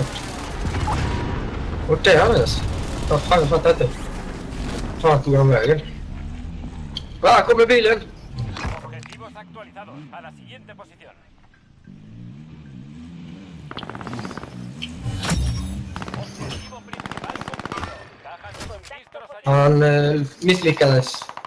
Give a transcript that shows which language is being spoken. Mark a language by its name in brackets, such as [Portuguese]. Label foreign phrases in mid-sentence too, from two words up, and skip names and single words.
[Swedish] Vart är han ens? Vad fan, jag fattar inte. Fan tog han vägen. Va, kommer bilen! [Spanish] Objetivos actualizados a la siguiente posición. Objetivo principal cumplido. Cajas de suministros allá. [Swedish] Han misslyckades.